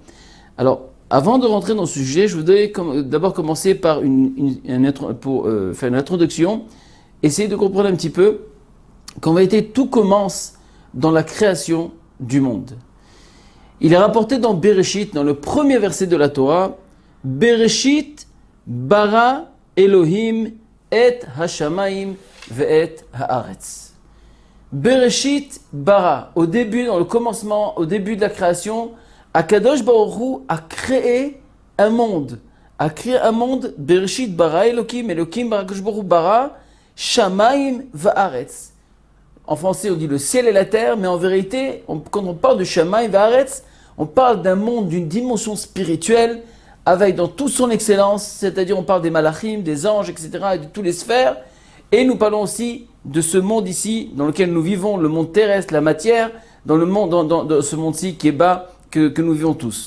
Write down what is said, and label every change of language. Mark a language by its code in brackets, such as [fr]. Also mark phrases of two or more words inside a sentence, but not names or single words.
[fr] Alors, avant de rentrer dans ce sujet, je voudrais d'abord commencer par faire une introduction, essayer de comprendre un petit peu qu'en vérité tout commence dans la création du monde. Il est rapporté dans Bereshit, dans le premier verset de la Torah, [he] בראשית ברא אלהים את השמים ואת הארץ. בראשית ברא, [fr] au début, dans le commencement, au début de la création, [he] הקדוש ברוך הוא [fr] a créé un monde. [he] בראשית ברא אלהים ברא הקדוש ברוך הוא ברא, שמים וארץ. [fr] En français, on dit le ciel et la terre, mais en vérité, quand on parle de [he] שמים וארץ, [fr] on parle d'un monde, d'une dimension spirituelle, avec dans toute son excellence, c'est-à-dire on parle des malachim, des anges, etc., et de toutes les sphères, et nous parlons aussi de ce monde ici, dans lequel nous vivons, le monde terrestre, la matière, dans ce monde-ci qui est bas, que nous vivons tous.